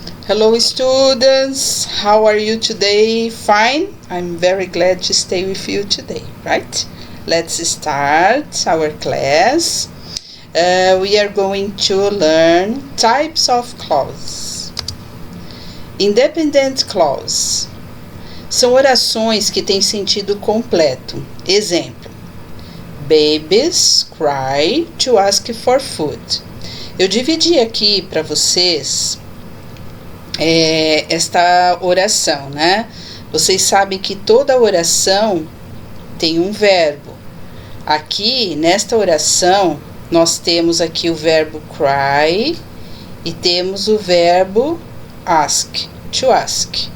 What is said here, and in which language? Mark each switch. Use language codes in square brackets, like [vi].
[en] Hello students, how are you today? Fine? I'm very glad to stay with you today, right? Let's start our class. We are going to learn types of clauses. [pt] Independent clause são orações que têm sentido completo. Exemplo: [en] babies cry to ask for food. [pt] Eu dividi aqui para vocês esta oração, né? Vocês sabem que toda oração tem um verbo. Aqui, nesta oração, nós temos aqui o verbo cry e temos o verbo ask, to ask.